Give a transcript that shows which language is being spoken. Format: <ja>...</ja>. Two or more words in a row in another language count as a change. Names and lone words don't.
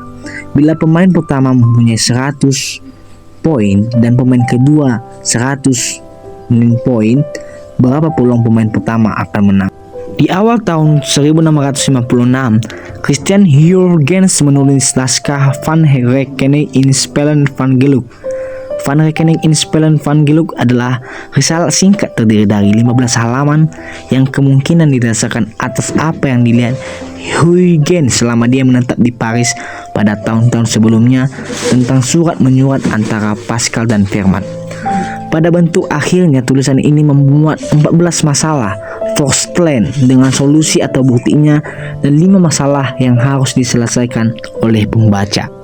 <id>Bila pemain pertama mempunyai 100 poin dan pemain kedua 100 poin, berapa peluang pemain pertama akan menang? Di awal tahun 1656, Christian Huygens menulis naskah Van Rekening in Spellen van Geluk. Van Rekening in Spellen van Geluk adalah risalah singkat terdiri dari 15 halaman yang kemungkinan didasarkan atas apa yang dilihat Huygens selama dia menetap di Paris pada tahun-tahun sebelumnya tentang surat menyurat antara Pascal dan Fermat. Pada bentuk akhirnya tulisan ini memuat 14 masalah Forstland dengan solusi atau buktinya dan 5 masalah yang harus diselesaikan oleh pembaca.</id>